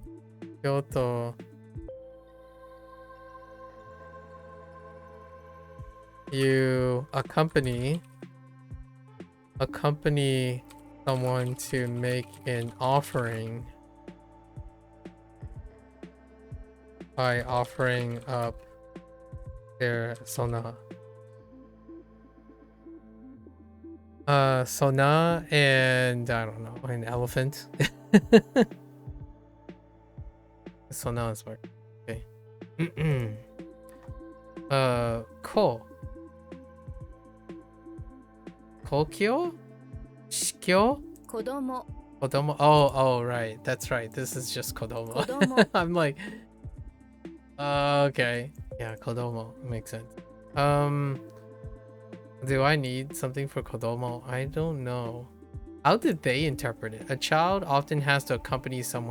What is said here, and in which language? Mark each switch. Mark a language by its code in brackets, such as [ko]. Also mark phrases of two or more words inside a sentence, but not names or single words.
[en] You accompany someone to make an offering by offering up their sona. Sona and I don't know, an elephant. Sona is work. Okay. [ja] Ko. Kokyo? Shikyo? 子供 Kodomo. [en] Oh, right. That's right. This is just Kodomo. [ja] Kodomo. [en] I'm like, okay. Yeah, Kodomo makes sense. Do I need something for Kodomo? I don't know. How did they interpret it? A child often has to accompany someone.